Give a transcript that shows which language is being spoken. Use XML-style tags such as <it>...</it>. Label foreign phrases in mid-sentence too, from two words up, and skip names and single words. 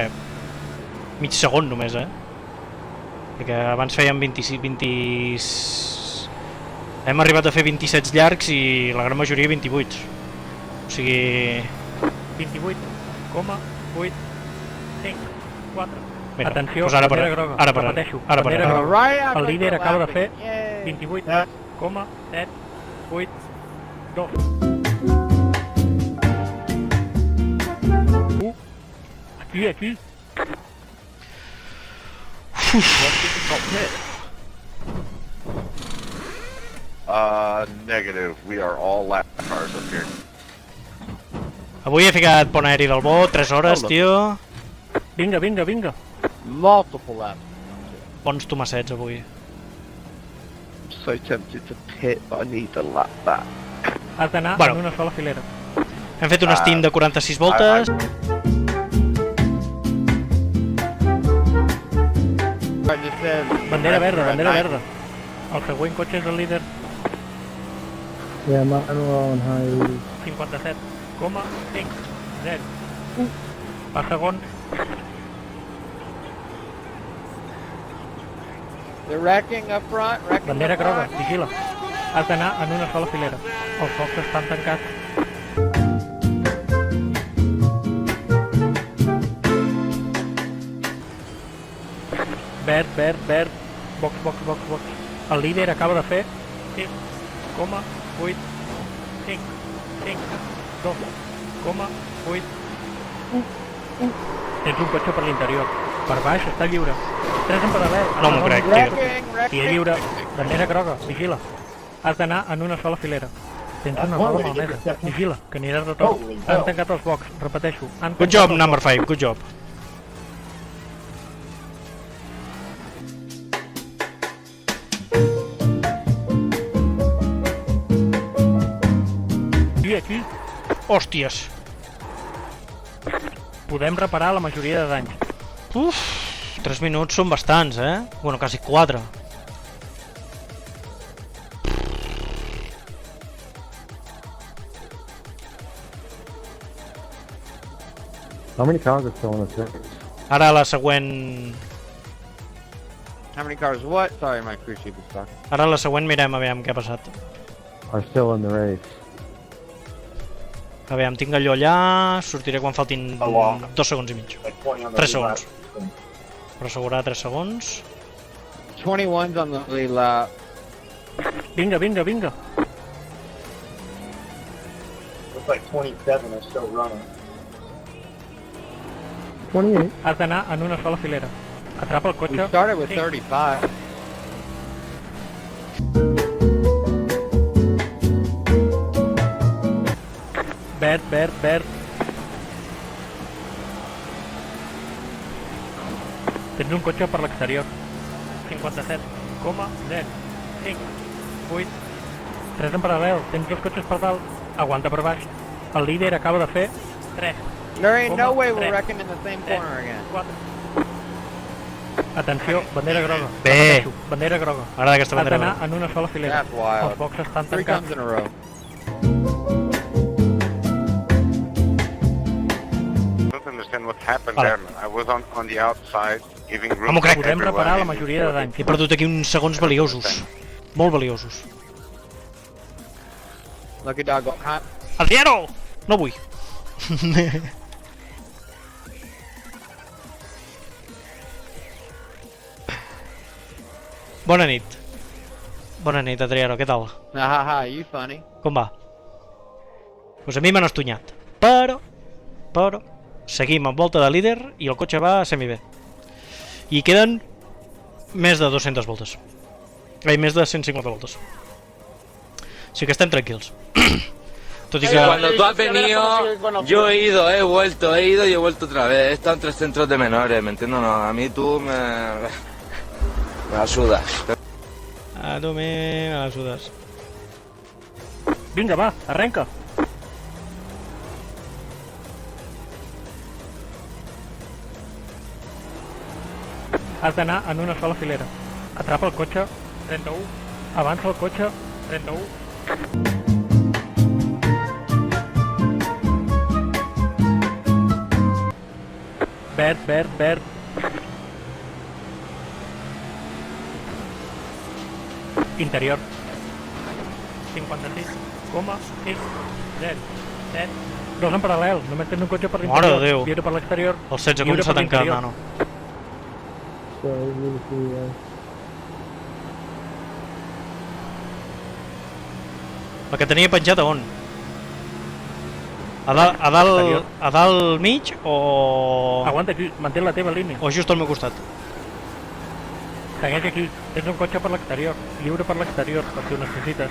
<ca>Mig segon només, Perquè abans fèiem 26... Hem arribat a fer 27 llargs i la gran majoria 28. O sigui... 28, coma, 8, 5, 4... Mira, Atenció, doncs ara bandera per groga, ara per repeteixo, ara per bandera ara. groga.</ca> <en>Right after</en> <ca>El líder</ca> <en>the</en> <ca>acaba de</ca> <en>lapping.</en> <ca>fer</ca> <en>Yay.</en> <ca>28, coma, 7, 8, 2... Aquí.</ca> <en>Negative. We are all lap cars up here.</en> <ca>Avui he ficat pont aeri del bo, 3 hores, tio. Vinga.</ca> <en>Multiple laps.</en> <ca>Bons tomassets avui.</ca> <en>So tempted to pit, but I need the lap back.</en> <ca>Has d'anar Bueno. en una sola filera. Hem fet un stint de 46 voltes.</ca> <en>I just said,</en> <ca>Bandera verda.</ca> <en>Nice.</en> <ca>El següent cotxe és el líder,</ca> <en>Yeah, mine were all in high.</en> <ca>57, coma, 5, 0, 1. Per segon,</ca> <en>They're wrecking up front, wrecking</en> <ca>bandera</ca> <en>up</en> <ca>groga,</ca> <en>front.</en> <ca>vigila. Has d'anar en una sola filera. Els focs estan tancats. Verd. Box. El líder acaba de fer 6, 8, 5, 2, 8, 1. Tens un cotxe per l'interior. Per baix està lliure. 3 en paral·lel. No m'ho crec, tio.</ca> <en>Wrecking.</en> <ca>I és lliure. Bandera groga, vigila. Has d'anar en una sola filera. Tens una mala malmesa. Vigila, que aniràs de tot. Han tancat els box, repeteixo.</ca> <en>Good job, number 5, good job.</en> <ca>Aquí Hòsties. podem reparar la majoria de danys. 3 minuts són bastants, Bueno, quasi 4.</ca> <en>How many cars are still in the circuit?</en> <ca>Ara la següent...</ca> <en>How many cars? What? Sorry, my cruise ship is stuck.</en> <ca>Ara la següent mirem aviam què ha passat.</ca> <en>Are still in the race.</en> <ca>Aviam, tinc allò allà, sortiré quan faltin 2 segons i mig. 3 segons. Per assegurar 3 segons.</ca> <en>21's on the lead lap.</en> <ca>Vinga.</ca> <en>Looks like 27 are still running. 28.</en> <ca>Has d'anar en una sola filera. Atrapa el</ca> <en>We</en> <ca>cotxe.</ca> <en>started with</en> <ca>Sí.</ca> <en>35.</en> <ca>Verd. Tens un cotxe per l'exterior. 57, 0, 5, 8, 3 en paral·lel. Tens 2 cotxes per dalt. Aguanta per baix. El líder acaba de fer 3,</ca> <en>There ain't no way we're</en> <ca>Tres.</ca> <en>wrecking in the same corner again.</en> <ca>4. Atenció, bandera groga. Bé. Repeteixo, bandera groga. M'agrada aquesta Has bandera. d'anar en una sola filera.</ca> <en>That's wild.</en> <ca>Els boxes estan</ca> <en>3</en> <ca>tancats.</ca> <en>times in a row. I don't understand what happened</en> <ca>Vale.</ca> <en>there, man. I was on the outside, giving room</en> <ca>No m'ho crec.</ca> <en>for</en> <ca>Podem</ca> <en>everyone</en> <ca>reparar la</ca> <en>in.</en> <ca>majoria de danys. He perdut aquí uns segons valiosos. Molt valiosos.</ca> <en>Lucky dog got caught.</en> <ca>Adriano! No vull. Bona nit. Bona nit, Adriano, què tal?</ca> <en>Ha, you funny.</en> <ca>Com va? Pues a mi m'han estunyat. Però, seguim amb volta de líder i el cotxe va semi-bé. I queden més de 200 voltes. Més de 150 voltes. Així que estem tranquils. Tot i Sí, que...</ca> <es>cuando tú has venido, yo he ido y he vuelto otra vez. He estado en 3 centros de menores, ¿me entiendes? No, a mí tú me ayudas. A tu me la sudes.</es> <ca>Vinga, va, arrenca. Has d'anar en una sola filera. Atrapa el cotxe, 31. Avança el cotxe, 31. Verd, verd, verd. Interior. 56,6. 0. 7. Dos en paral·lel. Només tens un cotxe per Mare de l'interior. Déu. Lliure per l'exterior. El 16 Lliure comença a per tancar, l'interior. nano.</ca> <en>So really see,</en> <ca>La que tenia penjat a on? Exterior. A dalt mig o... Aguanta aquí, mantén la teva línia. O just al meu costat? Segueix aquí, tens un cotxe per l'exterior, lliure per l'exterior, per si ho necessites.</ca>